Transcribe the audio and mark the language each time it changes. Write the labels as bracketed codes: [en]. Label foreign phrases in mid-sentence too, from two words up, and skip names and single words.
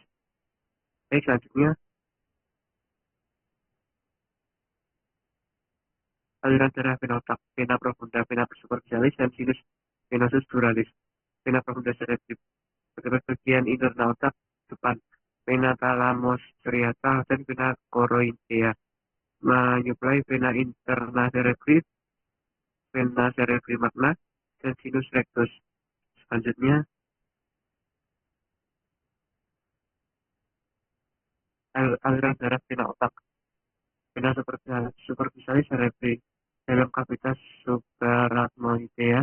[id] Baik, selanjutnya aliran darah vena otak, vena profunda, vena superficialis, dan sinus venosus duralis. Vena profunda cerebri terdapat bagian internal otak depan, vena thalamus striata, dan vena choroidea, menyuplai vena interna cerebri, vena cerebri magna, dan sinus rectus. Selanjutnya, aliran darah vena otak, vena superficialis cerebri dalam kavitas subarachnoidea.